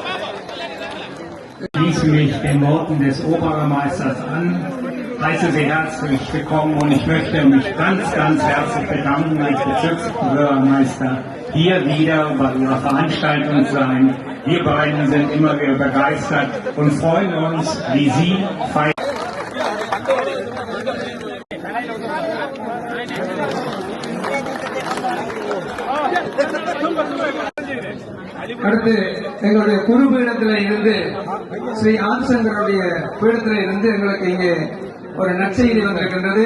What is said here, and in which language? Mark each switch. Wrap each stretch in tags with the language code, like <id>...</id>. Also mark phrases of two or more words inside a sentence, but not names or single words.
<de>Ich schließe mich den Worten des Oberbürgermeisters an, heiße Sie herzlich willkommen und ich möchte mich ganz, ganz herzlich bedanken als Bezirksbürgermeister, hier wieder bei Ihrer Veranstaltung sein. Wir beiden sind immer wieder begeistert und freuen uns, wie Sie feiern.</de> <ta>அடுத்து எங்களுடைய குரு பீடத்தில் இருந்து ஸ்ரீ ஆதிசங்கருடைய பீடத்தில் இருந்து எங்களுக்கு இங்கே ஒரு நற்செய்தி வந்திருக்கின்றது.</ta>